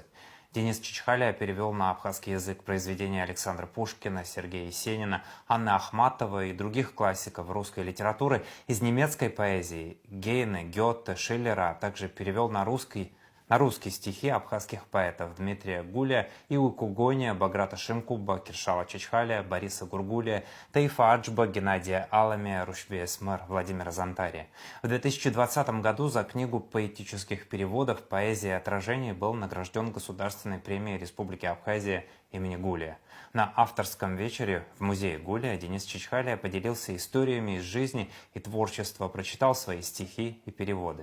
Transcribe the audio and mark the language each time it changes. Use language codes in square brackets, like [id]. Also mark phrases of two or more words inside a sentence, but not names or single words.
[ru] Денис Чачхалия перевел на абхазский язык произведения Александра Пушкина, Сергея Есенина, Анны Ахматовой и других классиков русской литературы, из немецкой поэзии Гейне, Гёте, Шиллера, а также перевел на русский стихи абхазских поэтов Дмитрия Гулия, Иуйкугония, Баграта Шимкуба, Киршала Чачхалия, Бориса Гургулия, Таифа Аджба, Геннадия Аламия, Рушби Эсмер, Владимира Зантария. В 2020 году за книгу поэтических переводов «Поэзия отражений» был награжден Государственной премией Республики Абхазия имени Гулия. На авторском вечере в музее Гулия Денис Чачхалия поделился историями из жизни и творчества, прочитал свои стихи и переводы.